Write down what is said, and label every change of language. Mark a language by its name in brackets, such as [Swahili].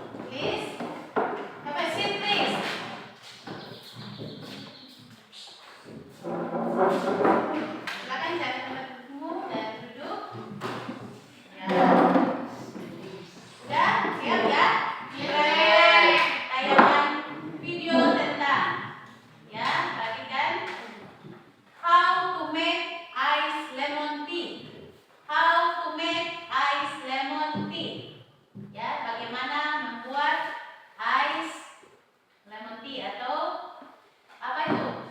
[English] Please, have a seat, please. [Indonesian] Silakan cari tempat dudukmu dan duduk. Ya. Sudah siap ya? Perhatikan tayangan video tentang ya, perhatikan [English] how to make ice lemon tea. How to make ice lemon tea. [Indonesian] Ya, bagaimana membuat ice lemon tea atau apa itu?